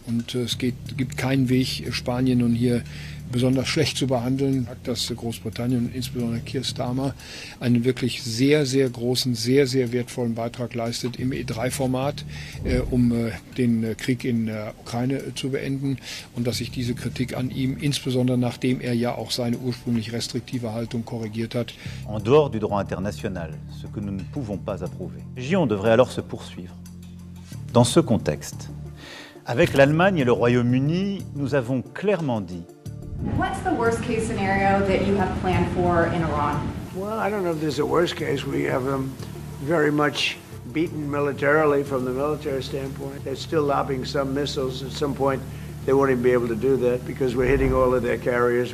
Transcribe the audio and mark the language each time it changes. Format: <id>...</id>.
<de>Und es gibt keinen Weg, Spanien nun hier besonders schlecht zu behandeln, dass Großbritannien und insbesondere Keir Starmer einen wirklich sehr, sehr großen, sehr, sehr wertvollen Beitrag leistet im E3-Format, um den Krieg in der Ukraine zu beenden, und dass ich diese Kritik an ihm, insbesondere nachdem er ja auch seine ursprünglich restriktive Haltung korrigiert hat.</de> <fr>En dehors du droit international, ce que nous ne pouvons pas approuver. Les régions devraient alors se poursuivre. Dans ce contexte, avec l'Allemagne et le Royaume-Uni, nous avons clairement dit.</fr> <en>What's the worst case scenario that you have planned for in Iran? Well, I don't know if there's a worst case. We have them very much beaten militarily from the military standpoint. They're still lobbing some missiles. At some point, they won't even be able to do that because we're hitting all of their carriers.</en>